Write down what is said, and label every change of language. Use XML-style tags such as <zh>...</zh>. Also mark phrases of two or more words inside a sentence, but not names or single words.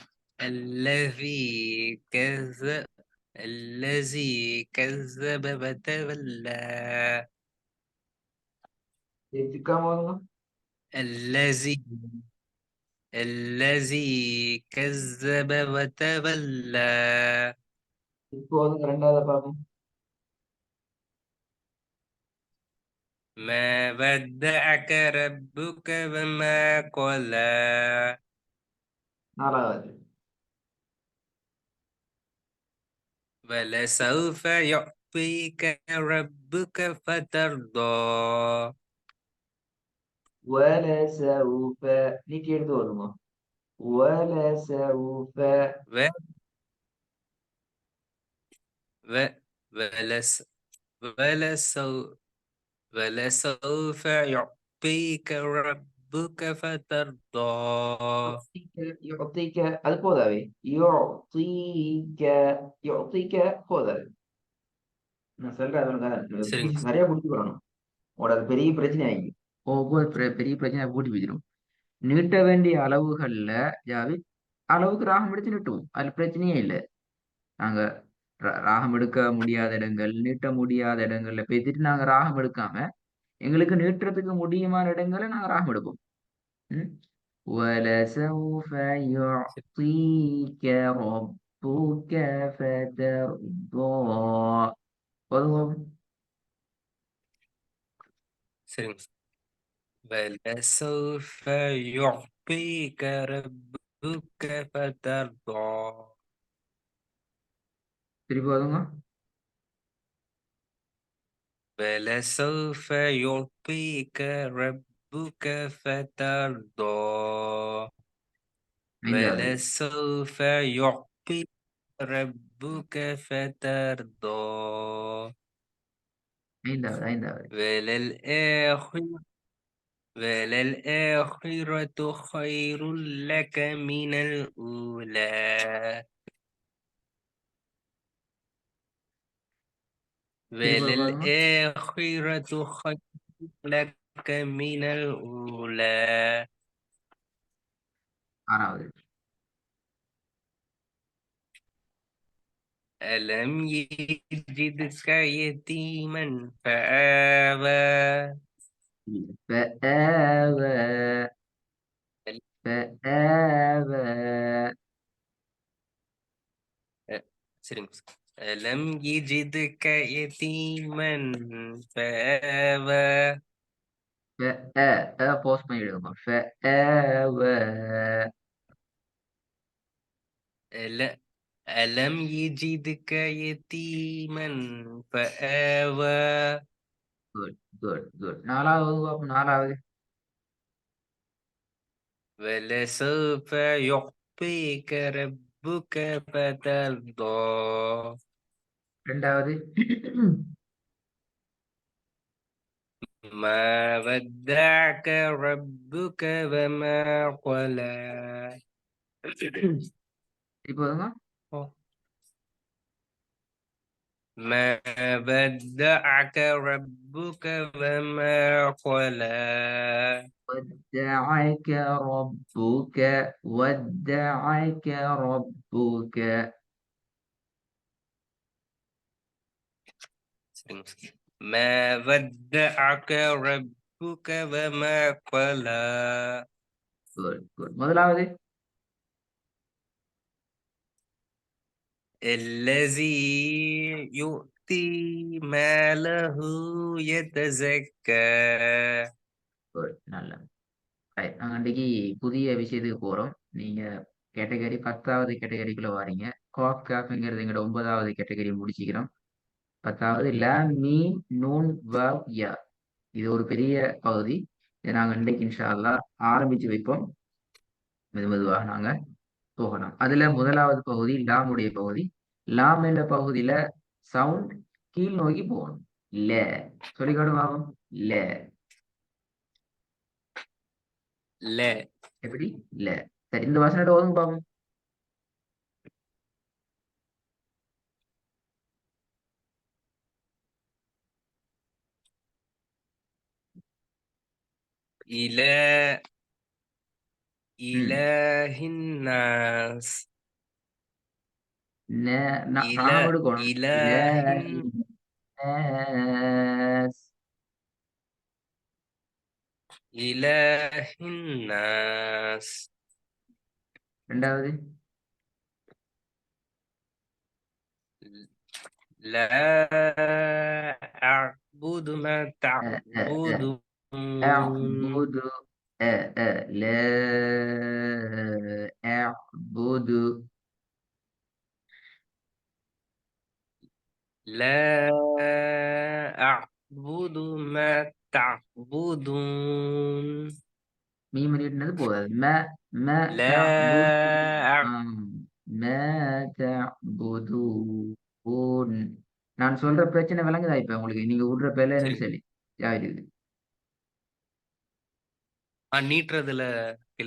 <ar>الذي كذب الذي كذب وتولى.</ar> <ta>திருப்பிக்காம</ta> <ar>الذي الذي كذب وتولى.</ar> <ta>இப்போதுங்க ரெண்டாவது பாகம்.</ta> <ar>ما ودعك ربك وما قلى.</ar> <ta>நாலாவது.</ta> <ar>ولسوف يعطيك ربك فترضى.</ar> <ta>ولسوف நீட்டி எடுத்து வருமா ولسوف</ta> <ar>و و ولس ولسو ولسوف يعطيك ربك فترضى.</ar> <ta>يعطيك அது போதாவே</ta> <ar>يعطيك يعطيك</ar> <ta>போதாது நான் சொல்றேன் அதனால சரிங்க புடிச்சு நிறைய புடிச்சு வரணும் உங்களோட அது பெரிய பிரச்சனை ஆகி ஒவ்வொரு பெரிய பிரச்சனை கூட்டி வச்சிடும் நீட்ட வேண்டிய அளவுகள்ல ஜாவி அளவுக்கு ராகம் எடுத்து நீட்டுவோம் அதுல பிரச்சனையே இல்லை நாங்க ராகம் எடுக்க முடியாத இடங்கள் நீட்ட முடியாத இடங்கள்ல பேசிட்டு நாங்க ராகம் எடுக்காம எங்களுக்கு நீட்டுறதுக்கு முடியுமான இடங்களை நாங்க ராகம் எடுப்போம் ம்?</ta> <ar>وَلَسَوْفَ يُعْطِيكَ رَبُّكَ فَتَرْضَى போதும்</ar> <ta>சரிங்க.</ta> <ar>ولسوف يعطيك ربك فترضى.</ar> <ta>திருப்பி போதுங்க</ta> <ar>ولسوف يعطيك ربك فترضى.</ar> <ta>ஐந்தாவது</ta> <ar>ولسوف يعطيك ربك فترضى.</ar> <ta>ஐந்தாவது</ta> <ar>وللآخرة وللآخرة خير لك من الأولى.</ar> <ta>திருப்பி போதுங்க</ta> <ar>وللآخرة خير لك من الأولى.</ar> <ta>ஆறாவது</ta> <ar>ألم يجدك يتيما فآوى. فآوى فآوى</ar> <ta>சரிங்க.</ta> <ar>ألم يجدك يتيما فآوى.</ar> <ta>போஸ்ட் பண்ணிடுங்க فآوى</ta> <ar>ألم يجدك يتيما فآوى.</ar> <ta>குட் நாலாவது பாப்போம் நாலாவது</ta> <ar>ولسوف يعطيك ربك فترضى.</ar> <ta>ரெண்டாவது</ta> <ar>ما ودعك ربك وما قلى.</ar> <ta>திருப்பி போதுங்க</ta> <ar>ما ودعك ربك وما قلى. ودعك ربك ودعك ربك ما ودعك ربك وما قلى.</ar> <ta>குட் முதலாவது</ta> <ar>الذي يؤتي ماله يتزكى.</ar> <ta>குட் நல்ல நாங்க அன்றைக்கு புதிய விஷயத்துக்கு போறோம் நீங்க கேட்டகரி 10வது கேட்டகரிக்குள்ள வாரீங்க காஃப் காஃப்ங்கிறது எங்களோட 9வது கேட்டகரி முடிச்சுக்கிறோம் 10வது லாம் மீம் நூன் வாவ் யா இது ஒரு பெரிய பகுதி இதை நாங்க இன்றைக்கு</ta> <ar>إن شاء الله</ar> <ta>ஆரம்பிச்சு வைப்போம் மெதுவாக நாங்க போகலாம் அதுல முதலாவது பகுதி லாமுடைய பகுதி லாம் என்ற பகுதியில சவுண்ட் கீழ் நோக்கி போகணும் இல்ல சொல்லிக்காடும் ஆகும் இல்ல</ta> <ar>لا</ar> <ta>எப்படி இல்ல சரி இந்த வசனத்தை ஓதுங்க பாப்போம்</ta> <ar>إله ம் إله الناس. إله</ar> <ta>ராகம் எடுக்கணும்</ta> <ar>إله إلهِ النَّاس. إله الناس.</ar> <ta>ரெண்டாவது</ta> <ar>لا أعبد ما அ, அ, அ. تعبدون. أعبد لا أعبد لا أعبد ما تعبدون.</ar> <ta>மீம் நீட்டினது போதாது. ம</ta> <ar>لا தஅபுது أع-</ar> <ta>ஆம். ம தஅபுதூன். நான் சொல்ற பிரச்சனை விளங்குதா இப்ப உங்களுக்கு? நீங்க விடுற பேர்ல என்னன்னு சரிங்க. சொல்லி யாரு? நீட்டுறதுல இல்ல.</ta>